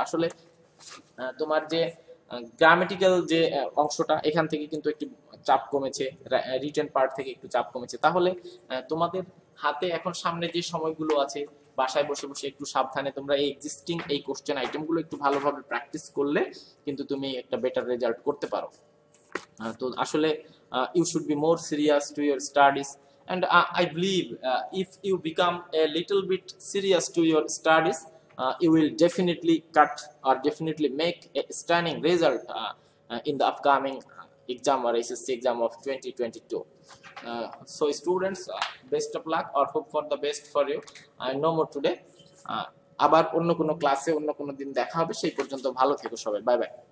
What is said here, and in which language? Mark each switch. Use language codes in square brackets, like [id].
[bn] আসলে তোমার যে গ্রামেটিক্যাল যে অংশটা, এখান থেকে কিন্তু একটু চাপ কমেছে, রিটেন পার্ট থেকে একটু চাপ কমেছে। তাহলে তোমাদের হাতে এখন সামনে যে সময়গুলো আছে, বাসায় বসে বসে একটু সাবধানে তোমরা এই এক্সিস্টিং এই কোশ্চেন আইটেমগুলো একটু ভালোভাবে প্র্যাকটিস করলে কিন্তু তুমি একটা বেটার রেজাল্ট করতে পারো। তো আসলে [en] you should be more serious to your studies, and I believe if you become a little bit serious to your studies, you will definitely cut or definitely make a stunning result in the upcoming exam or SSC exam of 2022. So students, best of luck or hope for the best for you. No more today. [bn] আবার অন্য কোনো ক্লাসে অন্য কোনো দিন দেখা হবে, সেই পর্যন্ত ভালো থেকো সবাই, বাই বাই।